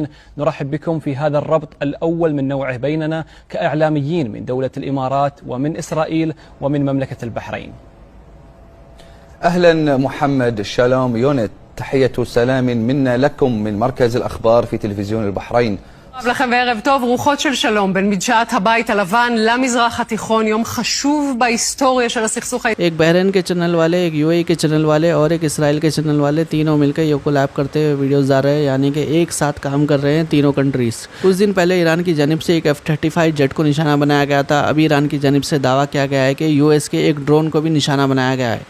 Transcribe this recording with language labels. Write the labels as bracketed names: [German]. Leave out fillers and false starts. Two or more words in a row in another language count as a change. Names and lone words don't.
[Arabic] نرحب بكم في هذا الربط الأول من نوعه بيننا كإعلاميين من دولة الإمارات ومن إسرائيل ومن مملكة البحرين. أهلا محمد، شالوم يونت، تحية سلام منا لكم من مركز الأخبار في تلفزيون البحرين. [Hebrew] לכם וערב טוב, רוחות של שלום בין מדשאת הבית הלבן למזרח התיכון, יום חשוב בהיסטוריה של הסכסוך. [Hindi] एक बहरीन के चैनल वाले, एक यूएई के चैनल वाले और एक इसराइल के चैनल वाले तीनों मिलकर ये कोलैब करते हुए वीडियोस डाल रहे हैं, यानी कि एक साथ काम कर रहे हैं तीनों कंट्रीज। कुछ दिन पहले ईरान की जानिब से एक F-35 जेट को निशाना बनाया गया था। अभी ईरान की जानिब से दावा किया गया है कि यूएस के एक ड्रोन को भी निशाना बनाया गया है।